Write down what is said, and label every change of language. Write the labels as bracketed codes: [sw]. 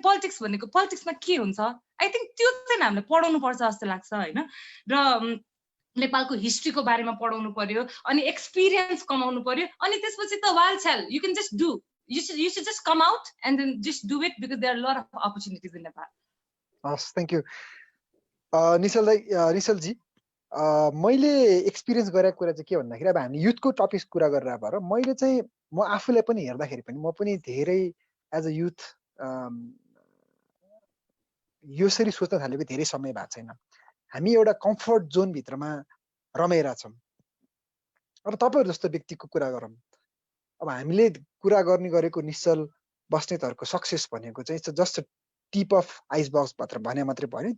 [ne] Politics भनेको पोलिटिक्समा के हुन्छ [en] I think [ne] त्यो चाहिँ हामीले पढाउनु पर्छ जस्तो लाग्छ होइन। र नेपालको हिस्ट्रीको बारेमा पढाउनु पर्यो, अनि एक्सपिरियन्स कमाउनु पर्यो, अनि त्यसपछि त [en] वाल छ्याल you can just do, you should just come out and then just do it because there are a lot of opportunities in Nepal. [ne] हस्, [en] thank you [ne] निश्चल दाइ। निश्चल जी, मैले एक्सपिरियन्स गरेको कुरा चाहिँ के भन्दाखेरि अब हामी युथको टपिक्स कुरा गरेर भएर मैले चाहिँ म आफूलाई पनि हेर्दाखेरि पनि म पनि धेरै [en] as a youth [ne] यसरी सोच्न थालेको धेरै समय भएको छैन। हामी एउटा कम्फर्ट जोन भित्रमा रमाइरहेछौँ। अब तपाईँहरू जस्तो व्यक्तिको कुरा गरौँ, अब हामीले कुरा गर्ने गरेको निश्चल बस्नेतहरूको सक्सेस भनेको चाहिँ [en] just tip of iceberg [ne] भने मात्रै भयो।